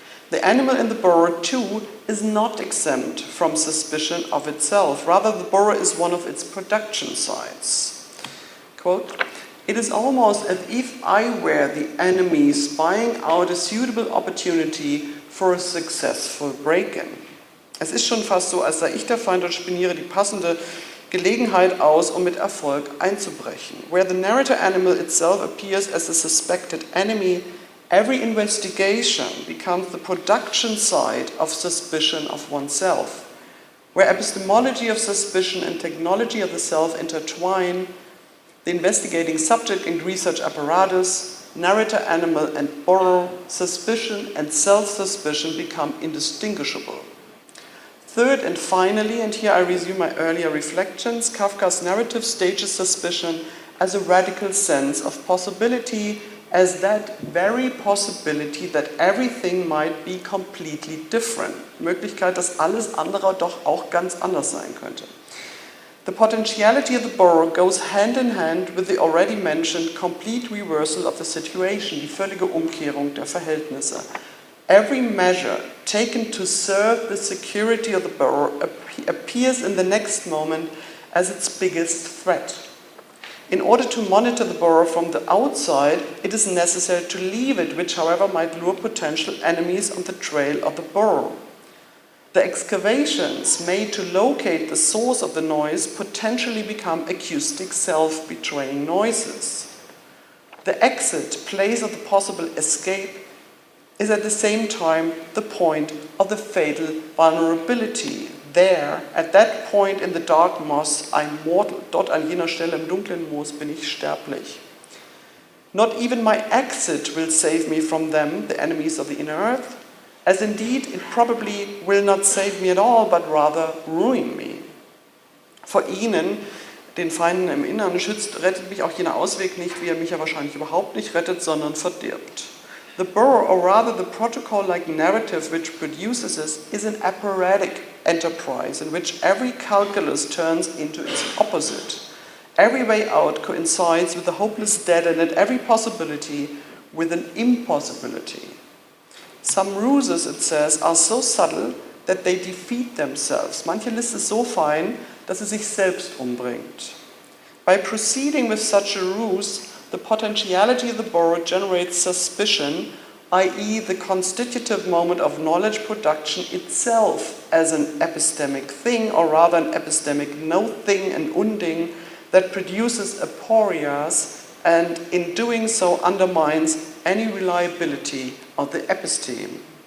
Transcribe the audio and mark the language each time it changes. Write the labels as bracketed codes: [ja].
[en] The animal in the burrow, too, is not exempt from suspicion of itself. Rather, the burrow is one of its production sites. Quote, "It is almost as if I were the enemy spying out a suitable opportunity for a successful break-in." [de] Es ist schon fast so, als sei ich der Feind und spioniere die passende Gelegenheit aus, um mit Erfolg einzubrechen. [en] Where the narrator animal itself appears as a suspected enemy, every investigation becomes the production site of suspicion of oneself. Where epistemology of suspicion and technology of the self intertwine, the investigating subject and research apparatus, narrator animal and burrow, suspicion and self-suspicion become indistinguishable. Third and finally, and here I resume my earlier reflections, Kafka's narrative stages suspicion as a radical sense of possibility, as that very possibility that everything might be completely different. [de] Möglichkeit, dass alles andere doch auch ganz anders sein könnte. [en] The potentiality of the burrow goes hand in hand with the already mentioned complete reversal of the situation, [de] die völlige Umkehrung der Verhältnisse. [en] Every measure taken to serve the security of the burrow appears in the next moment as its biggest threat. In order to monitor the burrow from the outside, it is necessary to leave it, which however might lure potential enemies on the trail of the burrow. The excavations made to locate the source of the noise potentially become acoustic self-betraying noises. The exit, place of the possible escape, is at the same time the point of the fatal vulnerability. There, at that point in the dark moss, I'm mortal. [de] Dort an jener Stelle im dunklen Moos bin ich sterblich. [en] Not even my exit will save me from them, the enemies of the inner earth, as indeed it probably will not save me at all, but rather ruin me. [de] Vor ihnen, den Feinden im Innern, rettet mich auch jener Ausweg nicht, wie er mich ja wahrscheinlich überhaupt nicht rettet, sondern verdirbt. [en] The burrow, or rather the protocol-like narrative which produces this, is an apparatic enterprise in which every calculus turns into its opposite. Every way out coincides with the hopeless dead, and every possibility with an impossibility. Some ruses, it says, are so subtle that they defeat themselves. [de] Manche List ist so fein, dass sie sich selbst umbringt. [en] By proceeding with such a ruse, the potentiality of the burrow generates suspicion, i.e. the constitutive moment of knowledge production itself as an epistemic thing, or rather an epistemic no-thing and unding that produces aporias and in doing so undermines any reliability of the episteme.